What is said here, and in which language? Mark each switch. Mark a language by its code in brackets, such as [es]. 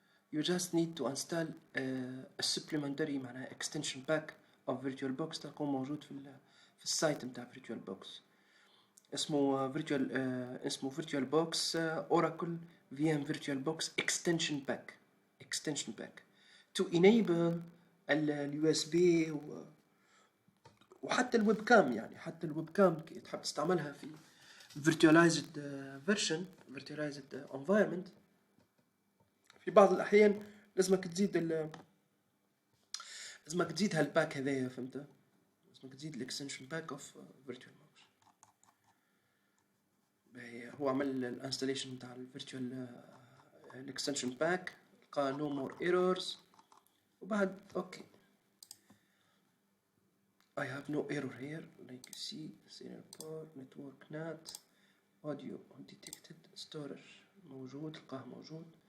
[en] You just need to install a supplementary extension pack of VirtualBox [ar] تكون موجود في السايت متاع [en] VirtualBox. اسمه VirtualBox Oracle VM VirtualBox extension pack to enable USB [ar] وحتى الويب كام. حتى الويب كام تحب تستعملها في [en] virtualized version virtualized environment. [ar] في بعض الأحيان لازمك تزيد هالباك هذايا، فهمت؟ لازمك تزيد الاكستنشن باك اوف VirtualBox. هو عمل الانستليشن نتاع الفيرتشوال الاكستنشن باك، لقى [en] no more errors, [ar] وبعد اوكي. [en] I have no error here like you see. serial port network NAT audio undetected storage [ar] موجود، لقاه موجود.